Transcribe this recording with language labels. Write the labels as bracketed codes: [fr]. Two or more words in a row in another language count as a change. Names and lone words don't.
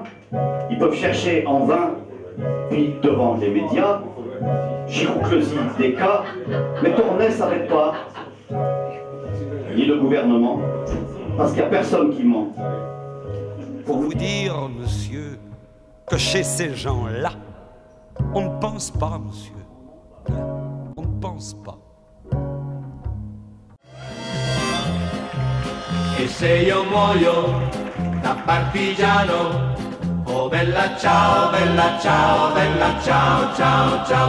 [fr] Ils peuvent chercher en vain, puis devant les médias, girouclesie des cas, mais Tournai ne s'arrête pas. Ni le gouvernement, parce qu'il n'y a personne qui ment. Pour vous dire, monsieur, que chez ces gens-là, on ne pense pas, monsieur. On ne pense pas. [it] E se io muoio da partigiano, oh bella ciao, bella ciao, bella ciao, ciao, ciao.